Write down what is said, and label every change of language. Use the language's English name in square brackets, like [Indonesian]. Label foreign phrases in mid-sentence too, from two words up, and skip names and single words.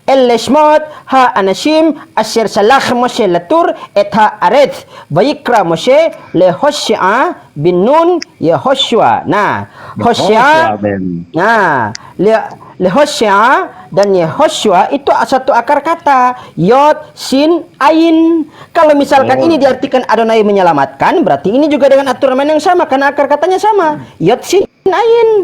[Hebrew] אלה שמות האנשים אשר שלח משה לתור את הארץ. ויקרא משה להושע בן נון יהושע. [Indonesian] Nah, Hosea. Nah, Lehoshea dan Yehoshua itu satu akar kata, Yod, Sin, Ain. Kalau misalkan ini diartikan Adonai menyelamatkan, berarti ini juga dengan aturan yang sama karena akar katanya sama, Yod, Sin, Ain.